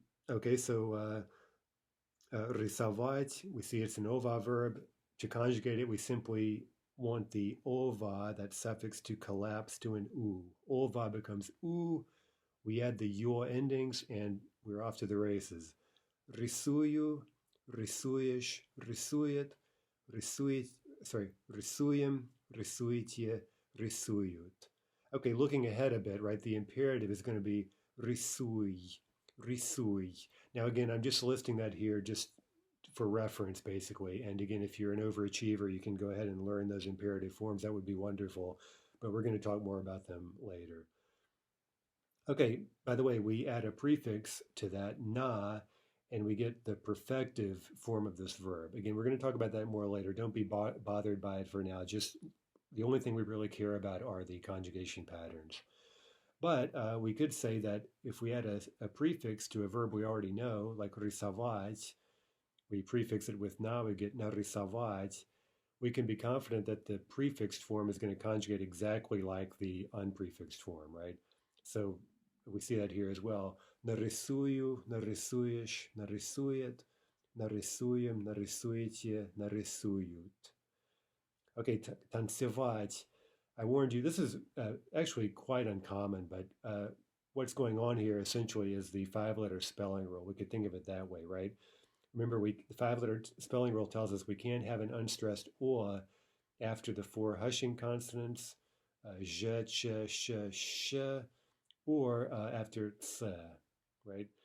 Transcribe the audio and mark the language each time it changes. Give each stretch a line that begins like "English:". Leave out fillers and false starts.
English: Okay, so рисовать, we see it's an ova verb. To conjugate it, we simply want the ova, that suffix, to collapse to an u. Ova becomes u. We add the yo endings, and we're off to the races.
Russian: Рисую, рисуешь, рисует, рисуем, рисуете, рисуют.
English: Okay, looking ahead a bit, right? The imperative is going to be рисуй, рисуй. Now again, I'm just listing that here just for reference, basically. And again, if you're an overachiever, you can go ahead and learn those imperative forms. That would be wonderful. But we're going to talk more about them later. Okay, by the way, we add a prefix to that, na, and we get the perfective form of this verb. Again, we're going to talk about that more later. Don't be bothered by it for now. Just the only thing we really care about are the conjugation patterns. But we could say that if we add a prefix to a verb we already know, like рисовать, we prefix it with na, we get нарисовать. We can be confident that the prefixed form is going to conjugate exactly like the unprefixed form, right? So we see that here as well.
Russian: Нарисую, нарисуешь, нарисует, нарисуем, нарисуете, нарисуют.
English: Okay, танцевать. I warned you, this is actually quite uncommon, but what's going on here essentially is the 5-letter spelling rule. We could think of it that way, right? Remember, the 5-letter spelling rule tells us we can't have an unstressed o after the 4 hushing consonants, zh, ch, sh, or after ts, right?